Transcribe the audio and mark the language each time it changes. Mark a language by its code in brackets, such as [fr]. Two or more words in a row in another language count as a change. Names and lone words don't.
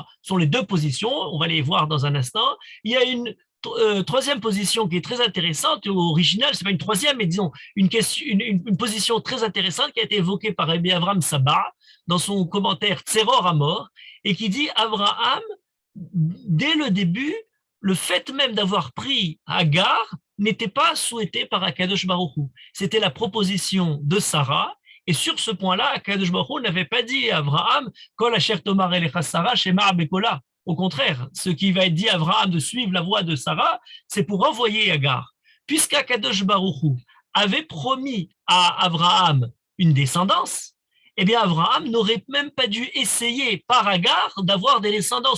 [fr] Ce sont les deux positions, on va les voir dans un instant. Il y a une troisième position qui est très intéressante, originale, c'est pas une troisième, mais disons une position très intéressante qui a été évoquée par Rabbi Avraham Saba dans son commentaire Tzeror à mort, et qui dit Abraham, dès le début, le fait même d'avoir pris Hagar n'était pas souhaité par [he] הקדוש ברוך הוא. [fr] C'était la proposition de Sarah. Et sur ce point-là, [he] הקדוש ברוך הוא [fr] n'avait pas dit à Abraham, [he] כל אשר תאמר אליך שרה שמע בקלה. [fr] Au contraire, ce qui va être dit à Abraham de suivre la voie de Sarah, c'est pour envoyer Hagar. Puisqu' [he] הקדוש ברוך הוא [fr] avait promis à Abraham une descendance, eh bien Abraham n'aurait même pas dû essayer par Hagar d'avoir des descendances.